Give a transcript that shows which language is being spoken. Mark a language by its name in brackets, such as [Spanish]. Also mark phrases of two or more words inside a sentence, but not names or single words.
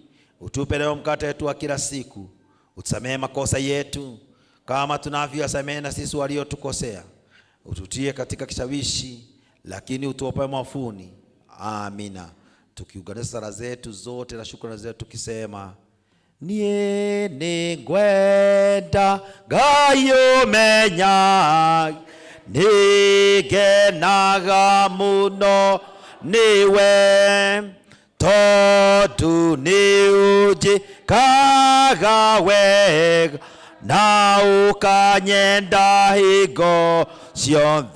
[Swahili] Utupe leo mkate wetu wa kila siku, utusamehe makosa yetu kama tunavyowasamehe na sisi waliotukosea, ututie katika kishawishi, lakini utuopoe maovuni. Amina. Tukiunganisha sala zetu zote na shukrani zetu tukisema: [Kikuyu] niĩ nĩ ngwenda Ngai ũmenya, nĩ ngenaga mũno nĩwe, tondũ nĩ ũnjĩkaga wega na ũkanyenda hingo ciothe.